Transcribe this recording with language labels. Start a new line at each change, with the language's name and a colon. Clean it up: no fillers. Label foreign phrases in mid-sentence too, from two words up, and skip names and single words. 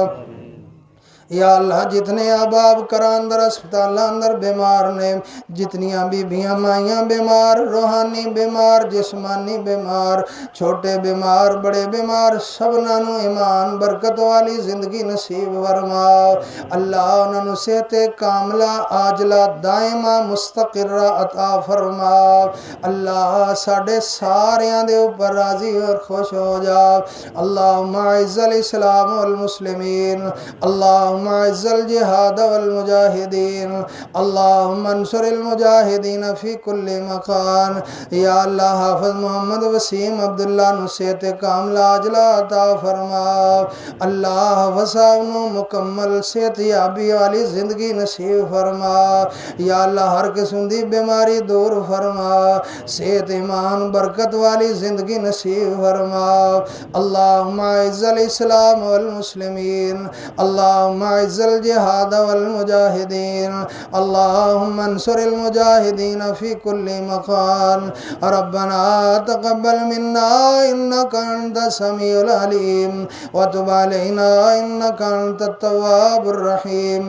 Arabic: يا الله
Punjabi: جتنے احباب کرا اندر اسپتال اندر بیمار نے جتنیاں بیبیاں مائیاں بیمار روحانی بیمار جسمانی بیمار چھوٹے بیمار بڑے بیمار سبنا نو ایمان برکت والی زندگی نصیب فرما. اللہ انہوں نے صحت
Arabic: كاملة عاجلة دائمة مستقرة
Punjabi: عطا فرما. اللہ ساڈے ساریاں دے اوپر راضی اور خوش ہو جا.
Arabic: اللهم أعز الإسلام والمسلمين. اللهم أعز الجهاد والمجاهدين. اللهم انصر المجاهدين في كل مكان. يا الله
Punjabi: حافظ محمد وسیم عبداللہ نو صحت
Arabic: كاملة عاجلة
Punjabi: عطا فرما. اللہ وساب نو مکمل صحت یابی والی زندگی نصیب فرما.
Arabic: يا الله
Punjabi: ہر قسم دی بیماری دور فرما صحت ایمان برکت والی زندگی نصیب فرما.
Arabic: اللهم أعز الإسلام والمسلمين. اللهم أعز الجهاد والمجاهدين. اللهم انصر المجاهدين في كل مكان. ربنا تقبل منا إنك أنت السميع العليم وتب علينا إنك أنت التواب الرحيم.